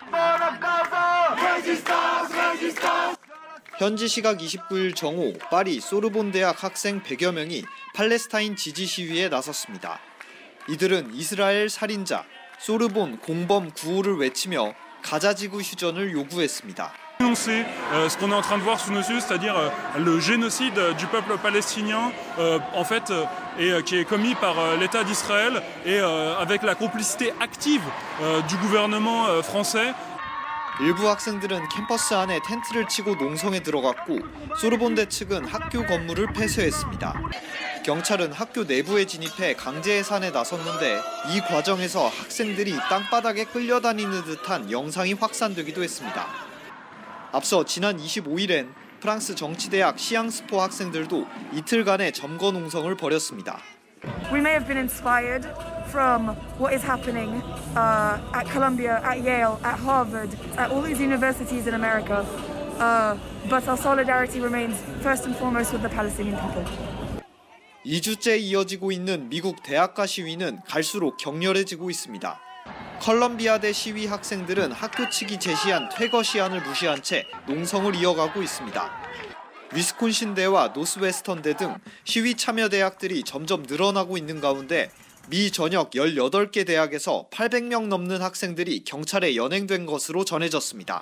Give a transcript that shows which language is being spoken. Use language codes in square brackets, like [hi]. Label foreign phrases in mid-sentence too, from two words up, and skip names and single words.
[ko] 현지 시각 29일 정오 파리 소르본 대학 학생 100여 명이 팔레스타인 지지 시위에 나섰습니다. 이들은 이스라엘 살인자, 소르본 공범 구호를 외치며 가자지구 휴전을 요구했습니다. [fr] C'est ce qu'on est en train de voir sous nos yeux, c'est-à-dire le génocide du peuple palestinien, en fait, qui est commis par l'État d'Israël et avec la complicité active du gouvernement français. [ko] 일부 학생들은 캠퍼스 안에 텐트를 치고 농성에 들어갔고 소르본대 측은 학교 건물을 폐쇄했습니다. 경찰은 학교 내부에 진입해 강제 해산에 나섰는데 이 과정에서 학생들이 땅바닥에 끌려다니는 듯한 영상이 확산되기도 했습니다. 앞서 지난 25일엔 프랑스 정치대학 시앙스포 학생들도 이틀간의 점거 농성을 벌였습니다. [en] We may have been inspired from what is happening at Columbia, at Yale, at Harvard, at all these universities in America, but our solidarity remains first and foremost with the Palestinian people. [ko] 2주째 이어지고 있는 미국 대학가 시위는 갈수록 격렬해지고 있습니다. 컬럼비아대 시위 학생들은 학교 측이 제시한 퇴거 시한을 무시한 채 농성을 이어가고 있습니다. 위스콘신대와 노스웨스턴대 등 시위 참여 대학들이 점점 늘어나고 있는 가운데 미 전역 18개 대학에서 800명 넘는 학생들이 경찰에 연행된 것으로 전해졌습니다.